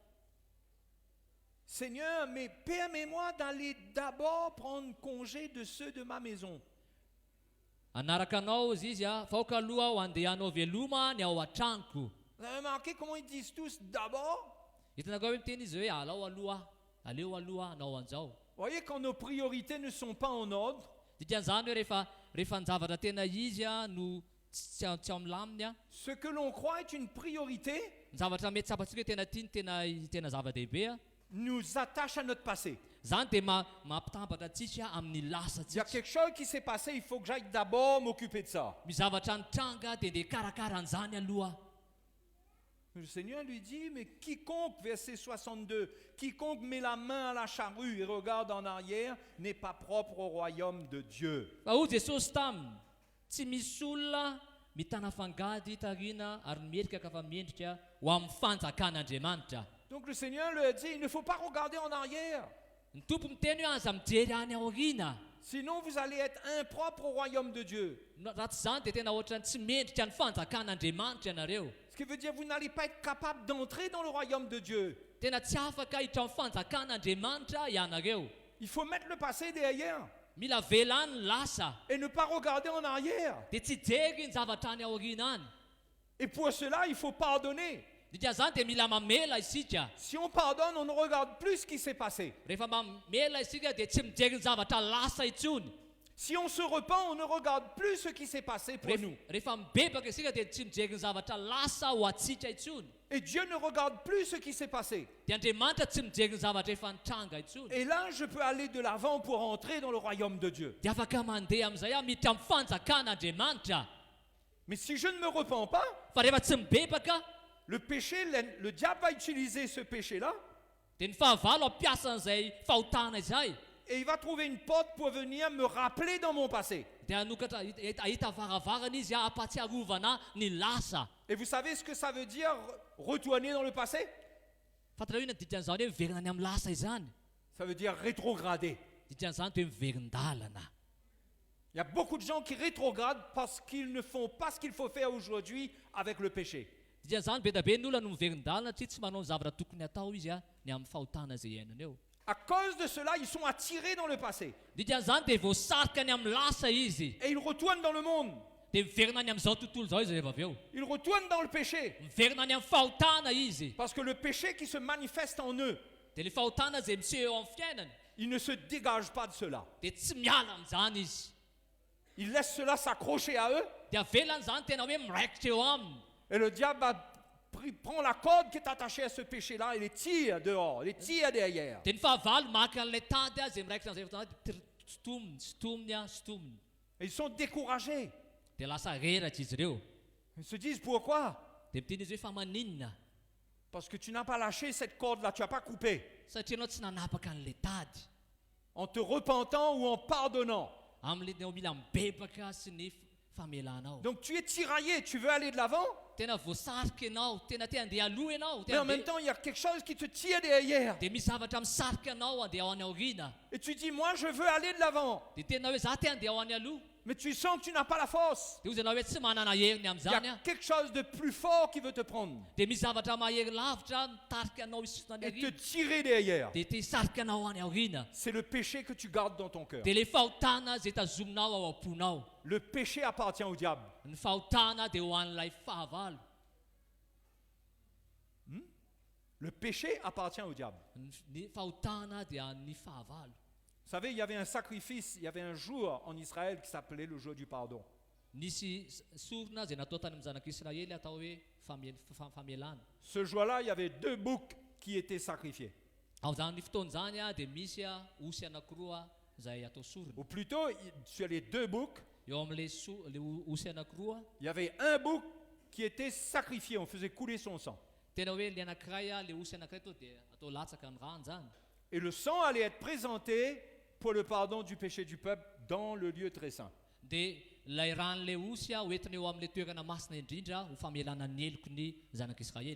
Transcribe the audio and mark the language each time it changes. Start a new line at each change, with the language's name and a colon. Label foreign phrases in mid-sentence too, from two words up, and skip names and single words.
French: Seigneur, mais permets-moi d'aller d'abord prendre congé de ceux de ma maison.
Malagasy: Anaraka anao izy fa aoka aloha aho andeha hanao veloma ny ao an-tranoko.
French: Vous avez remarqué comment ils disent tous d'abord?
Malagasy: Hitanao hoe miteny izy hoe alao aloha, aleo aloha anao an'izao.
French: Vous voyez, quand nos priorités ne sont pas en ordre,
Malagasy: Dikan'izany hoe rehefa ny zavatra tena izy no tsy milaminy
French: ce que l'on croit être une priorité
Malagasy: ny zavatra mety tsapatsika hoe tena tiany tena zava-dehibe
French: nous attache à notre passé.
Malagasy: zany dia mampitambatra antsika amin'ny lasa
French: Il y a
Malagasy: tsika.
French: quelque chose qui s'est passé, il faut que j'aille d'abord m'occuper de ça.
Malagasy: Misy zavatra nitranga dia ndeha karakara an'izany aloha.
French: Le Seigneur lui dit, mais quiconque, verset 62, quiconque met la main à la charrue et regarde en arrière n'est pas propre au royaume de Dieu.
Malagasy: Fa hoy Jesosy taminy tsy misy olona mitana fangady tarina ary mierika ka fa miendrika ho amin'ny fanjakan'Andriamanitra.
French: Donc le Seigneur leur dit, il ne faut pas regarder en arrière.
Malagasy: Ny tompo miteny hoe aza mijery any aoriana.
French: Sinon vous allez être impropre au royaume de Dieu.
Malagasy: Raha tsy zany dia tena ohatrany tsy mendrika ny fanjakan'Andriamanitra ianareo.
French: Ce qui veut dire que vous n'allez pas être capable d'entrer dans le royaume de Dieu.
Malagasy: Tena tsy afaka hiditra amin'ny fanjakan'Andriamanitra ianareo.
French: Il faut mettre le passé derrière
Malagasy: Mila velany ny lasa
French: et ne pas regarder en arrière.
Malagasy: dia tsy jery ny zavatra any aoriana any.
French: Et pour cela, il faut pardonner.
Malagasy: Dikan'izany dia mila mamela isika.
French: Si on pardonne, on ne regarde plus ce qui s'est passé.
Malagasy: Rehefa mamela isika dia tsy mijery ny zavatra lasa intsony.
French: Si on se repent, on ne regarde plus ce qui s'est passé pour nous.
Malagasy: Rehefa mibebaka isika dia tsy mijery ny zavatra lasa ho atsika intsony.
French: Et Dieu ne regarde plus ce qui s'est passé.
Malagasy: Dia Andriamanitra tsy mijery ny zavatra efa nitranga intsony.
French: Et là, je peux aller de l'avant pour entrer dans le royaume de Dieu.
Malagasy: Dia afaka mandeha amin'izay aho miditra amin'ny fanjakan'Andriamanitra.
French: Mais si je ne me repens pas,
Malagasy: Fa rehefa tsy mibebaka
French: le péché, le diable va utiliser ce péché-là
Malagasy: dia ny fahavalo ampiasa an'izay fahotana izay.
French: et il va trouver une porte pour venir me rappeler dans mon passé.
Malagasy: Dia anokatra ahita varavarana izy ampatsiarovana ny lasa.
French: Et vous savez ce que ça veut dire retourner dans le passé?
Malagasy: Fantatra hoe dikan'izany hoe verina any amin'ny lasa izany.
French: Ça veut dire rétrograder.
Malagasy: Dikan'izany toe miverin-dalana.
French: Il y a beaucoup de gens qui rétrogradent parce qu'ils ne font pas ce qu'il faut faire aujourd'hui avec le péché.
Malagasy: Dikan'izany be da be ny olona no miverin-dalana satria tsy manao ny zavatra tokony atao izy ny amin'ny fahotana izay iainana eo.
French: À cause de cela, ils sont attirés dans le passé.
Malagasy: Dikan'izany dia voasarika ny amin'ny lasa izy.
French: Et ils retournent dans le monde.
Malagasy: Dia miverina ny amin'izao tontolo izao izy rehefa avy eo.
French: Ils retournent dans le péché.
Malagasy: Miverina ny amin'ny fahotana izy.
French: Parce que le péché qui se manifeste en eux,
Malagasy: Dia le fahotana izay miseho eo amin'ny fiainany
French: ils ne se dégagent pas de cela.
Malagasy: dia tsy miala amin'izany izy.
French: Ils laissent cela s'accrocher à eux.
Malagasy: Dia avelany izany tena hoe miraikitra eo aminy.
French: Et le diable prend la corde qui est attachée à ce péché-là et les tire dehors, les tire derrière.
Malagasy: Dia ny fahavalo maka an'ilay tady azy miraikitra an'izay fahotana sotominy.
French: Et ils sont découragés.
Malagasy: Dia lasa reratra izy ireo.
French: Ils se disent pourquoi?
Malagasy: Dia miteny izy hoe fa maninona
French: Parce que tu n'as pas lâché cette corde-là, tu n'as pas coupé.
Malagasy: satria ianao tsy nanapaka an'ilay tady.
French: En te repentant ou en pardonnant.
Malagasy: Amin'ilay nao mila mibebaka sy ny famelanao.
French: Donc tu es tiraillé, tu veux aller de l'avant,
Malagasy: Tena voasarika ianao, tena te handeha aloha ianao.
French: mais en même temps il y a quelque chose qui te tire derrière.
Malagasy: Dia misy zavatra misarika anao handeha ao any aoriana.
French: Et tu dis, moi je veux aller de l'avant.
Malagasy: Dia tena hoe za te handeha ao any aloha.
French: Mais tu sens que tu n'as pas la force.
Malagasy: Dia ozy ianao hoe tsy manana heriny
French: Il y
Malagasy: amin'izany
French: a quelque chose de plus fort qui veut te prendre
Malagasy: dia misy zavatra mahery lavitra mitarika anao isotona any
French: et te
Malagasy: aoriana.
French: tirer derrière.
Malagasy: Dia te hisarika anao any aoriana.
French: C'est le péché que tu gardes dans ton cœur.
Malagasy: Dia le fahotana izay tazominao ao am-ponao.
French: Le péché appartient au diable.
Malagasy: Ny fahotana dia ho an'ilay fahavalo.
French: Le péché appartient au diable.
Malagasy: Ny fahotana dia ny fahavalo.
French: Vous savez, il y avait un sacrifice, il y avait un jour en Israël qui s'appelait le jour du pardon.
Malagasy: Nisy sorona izay natao tany amin'ny zanak'Israely atao hoe famelana.
French: Ce jour-là, il y avait 2 boucs qui étaient sacrifiés.
Malagasy: Ao zany fotoana zany dia misy osy anankiroa izay atao sorona.
French: Ou plutôt, sur les 2 boucs,
Malagasy: Eo amin'ilay osy anankiroa
French: il y avait un bouc qui était sacrifié, on faisait couler son sang.
Malagasy: tena hoe le anankiray le osy anankiray to dia atao latsaka ny rano zany.
French: Et le sang allait être présenté pour le pardon du péché du peuple dans le lieu très saint.
Malagasy: Dia ilay ran'ilay osy hoentina eo amin'ilay toerana masina indrindra ho famelana ny heloko ny zanak'Israely.